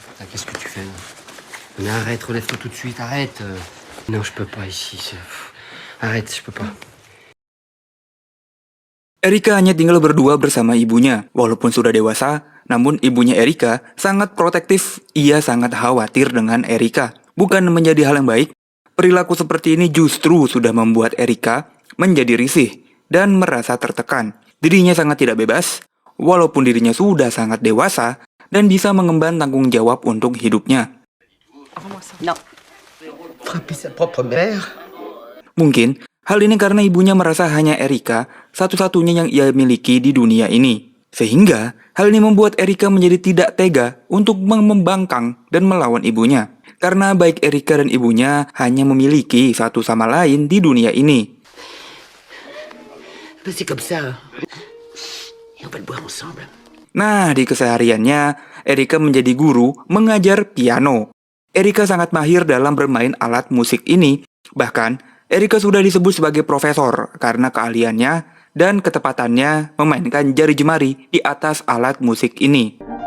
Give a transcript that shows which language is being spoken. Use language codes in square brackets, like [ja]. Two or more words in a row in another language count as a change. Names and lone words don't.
[fr] Putain, qu'est-ce que tu fais là? Mais arrête, relève-toi tout de suite, arrête. Non, je peux pas ici. Arrête, je peux pas. [id] Erika hanya tinggal berdua bersama ibunya. Walaupun sudah dewasa, namun ibunya Erika sangat protektif. Ia sangat khawatir dengan Erika. Bukan menjadi hal yang baik, perilaku seperti ini justru sudah membuat Erika menjadi risih dan merasa tertekan. Dirinya sangat tidak bebas, walaupun dirinya sudah sangat dewasa dan bisa mengemban tanggung jawab untuk hidupnya. [fr] Non. Frapper sa propre mère. [id] Mungkin hal ini karena ibunya merasa hanya Erika satu-satunya yang ia miliki di dunia ini. Sehingga hal ini membuat Erika menjadi tidak tega untuk membangkang dan melawan ibunya. Karena baik Erika dan ibunya hanya memiliki satu sama lain di dunia ini. [fr] C'est comme ça. Et on va le boire ensemble. [id] Nah, di kesehariannya, Erika menjadi guru mengajar piano. Erika sangat mahir dalam bermain alat musik ini. Bahkan, Erika sudah disebut sebagai profesor karena keahliannya dan ketepatannya memainkan jari jemari di atas alat musik ini.